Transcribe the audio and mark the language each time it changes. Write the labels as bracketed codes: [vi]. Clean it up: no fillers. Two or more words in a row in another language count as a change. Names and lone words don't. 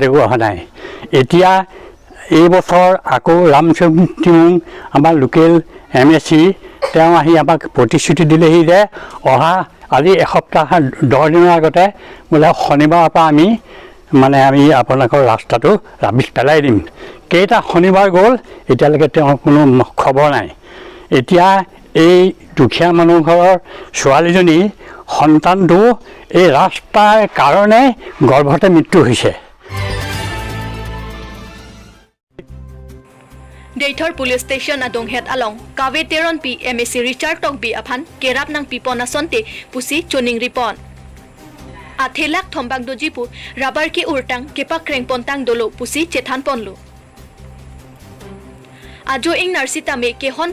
[as] একো অহা নাই এতিয়া এই বছৰ আকৌ ৰামসিং টিমুং আমাৰ লোকেল MSC তেওঁ আহি আমাক প্ৰতিশ্ৰুতি দিলেহি যে অহা আজি এসপ্তাহ 10 দিনৰ আগতে বোলে শনিবাৰৰ পৰা আমি আপোনালোকৰ ৰাস্তাটো ৰাবিছ পেলাই দিম কেইটা শনিবাৰ গ'ল এতিয়ালৈকে তেওঁৰ কোনো খবৰ নাই এতিয়া এই দুখীয়া মানুহ ঘৰৰ ছোৱালীজনী সন্তানটো এই ৰাস্তাৰ কাৰণে গৰ্ভতে মৃত্যু হৈছে [mjw] Deitor Police Station adong het along kawe teron pi MSC Richard Tok bi aphan kerap nang pipon asonte pusi choning ripon athelak thombang dojipu rabar ki urtang kepak kreng pontang dolo pusi chethan ponlo ajo ing narsitame ke hon